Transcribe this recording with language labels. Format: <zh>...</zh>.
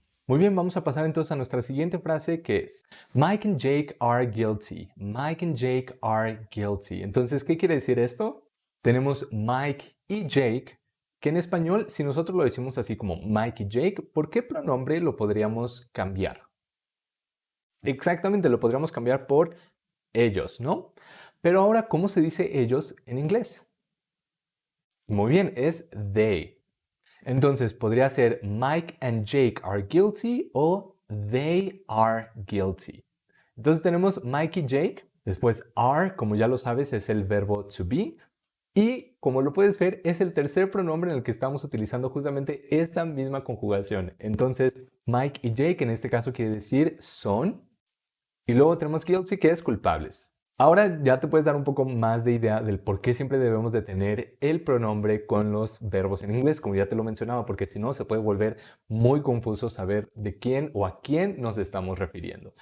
<es>Muy bien, vamos a pasar entonces a nuestra siguiente frase que es</es> <en>Mike and Jake are guilty. Mike and Jake are guilty.</en> <es>Entonces, ¿qué quiere decir esto? Tenemos Mike y Jake, que en español, si nosotros lo decimos así como Mike y Jake, ¿por qué pronombre lo podríamos cambiar? Exactamente, lo podríamos cambiar por ellos, ¿no? Pero ahora, ¿cómo se dice ellos en inglés? Muy bien, es they. Entonces podría ser</es> <en>Mike and Jake are guilty</en> <es>o</es> <en>they are guilty.</en> <es>Entonces tenemos Mike y Jake, después are, como ya lo sabes, es el verbo to be. Y como lo puedes ver, es el tercer pronombre en el que estamos utilizando justamente esta misma conjugación. Entonces, Mike y Jake en este caso quiere decir son. Y luego tenemos guilty, que es culpables. Ahora ya te puedes dar un poco más de idea del por qué siempre debemos de tener el pronombre con los verbos en inglés, como ya te lo mencionaba, porque si no se puede volver muy confuso saber de quién o a quién nos estamos refiriendo.</es>